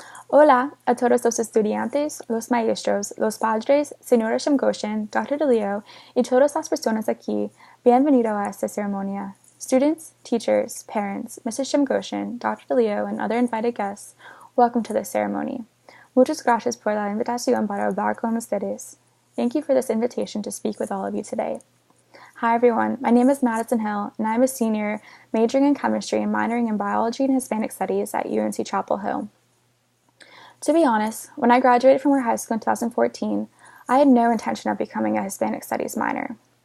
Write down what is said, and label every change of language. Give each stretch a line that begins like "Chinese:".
Spanish: Hola a todos los estudiantes, los maestros, los padres, señora Shamgoshen, Dr. DeLeo, y todas las personas aquí. Bienvenido a esta ceremonia.
English: Students, teachers, parents, Mrs. Shamgoshen, Dr. DeLeo, and other invited guests, welcome to this ceremony.
Spanish: Muchas gracias por la invitación para hablar con ustedes.
English: Thank you for this invitation to speak with all of you today. Hi everyone, my name is Madisyn Hill, and I'm a senior majoring in chemistry and minoring in biology and Hispanic Studies at UNC Chapel Hill. To be honest, when I graduated from our high school in 2014, I had no intention of becoming a Hispanic Studies minor.